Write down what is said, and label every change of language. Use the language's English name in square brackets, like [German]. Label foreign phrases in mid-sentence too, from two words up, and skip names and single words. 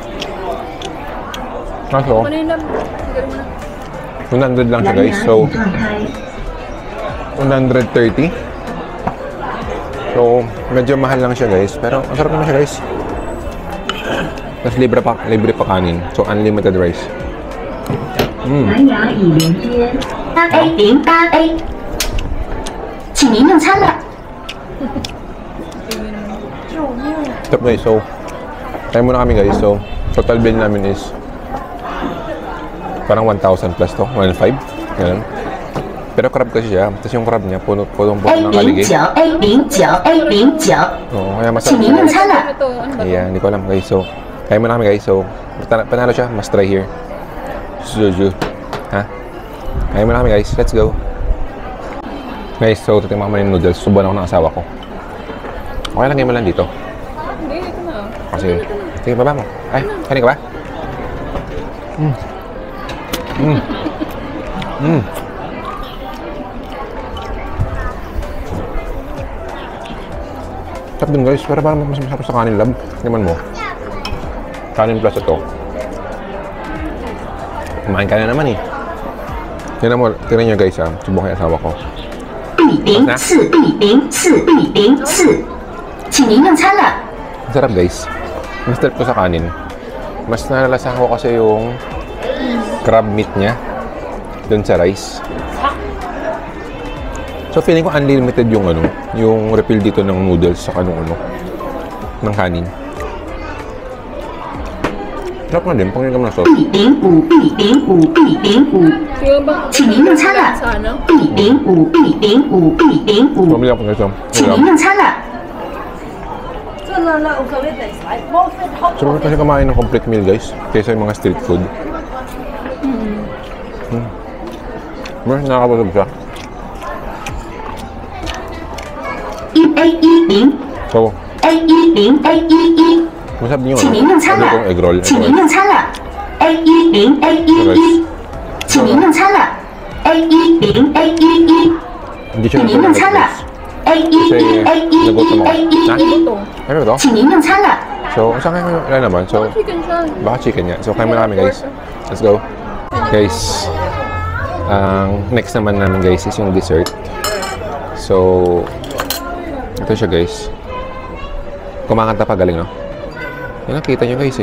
[Filipino] Kaso, Kanina, siguro mo na. 100 lang siya guys. So, 130. So, medyo mahal lang siya guys. Pero, ang sarap naman siya guys. Tapos libre pa kanin. [English] So, unlimited rice. [Chinese] 蓝牙已连接 8A08A，请您用餐了。 [English] Stop guys. [Filipino] So, tayo muna kami guys. So, [English] total bill [Filipino] namin is parang 1,000 plus to. 1,500. Ganun. Pero crab kasi siya. Tapos yung crab niya, puno-puno ng kaligid. A09A09A09， Oo, kaya [Chinese] 请 [Filipino] masarap [Chinese] 您 [Filipino] siya [Chinese] 用 [Filipino] guys. [Chinese] 餐了。 [Filipino] Ano to? Ano ba to? Yeah, hindi ko alam guys. So, kaya muna kami guys. So, panalo siya. [English] Must try here. [Filipino] Suju. Ha? Kaya muna kami guys. [English] Let's go. [Filipino] Guys, so titingnan mo yung noodles. Subuan ako ng asawa ko. Okay lang, mo lang dito. Hindi, ito na. Kasi, sige, baba mo. Ay, kanin ka ba? Sarap din guys. Pero parang mas masarap sa kanin lab. Tingnan mo. Kanin plus ito. Kumain ka na naman eh. Tingnan nyo guys ha. Subukan yung asawa ko. [Chinese] B04B04B04， 请您用餐了。 [Filipino] Sarap guys. Mas trip ko sa kanin. Mas nalalasahan ko kasi yung [English] crab meat [Filipino] niya dun sa rice. So feeling ko unlimited yung yung refill dito ng noodles sa kanong ng kanin. Sarap na din, pangin kami na sauce. [Chinese] 必零5，必零5，必零5， [Filipino] Siguro ba? [Chinese] 请您用餐了 [Filipino] Sana. [Chinese] 必零5，必零5， [Filipino] Pumili ako nito. [Chinese] 请您用餐了。 [Filipino] Sarap kasi kumain ng [English] complete meal [Filipino] guys, kaysa yung mga [English] street food. [Filipino] Mas nakakabusog siya. A10 So, A10 A11， masarap din yun. [Chinese] 请您用餐 [Filipino] Ano itong [Chinese] 了 [English] egg roll? [Chinese] 请您用餐了。A10 A11，请您用餐了。A10 A11， [Filipino] Hindi siya [Chinese] 请您用餐了。A11 A11 A11， [Filipino] Ito. Ano ito? [Chinese] 请您用餐了。 [Filipino] So, saan kayo wala naman? So, Chicken siya. baka chicken nga. So, kain muna kami guys. [English] Let's go. [Filipino] Guys, ang next naman namin guys is yung dessert. So, ito siya guys. Kumakanta pa, galing no? Yan nakita nyo guys eh.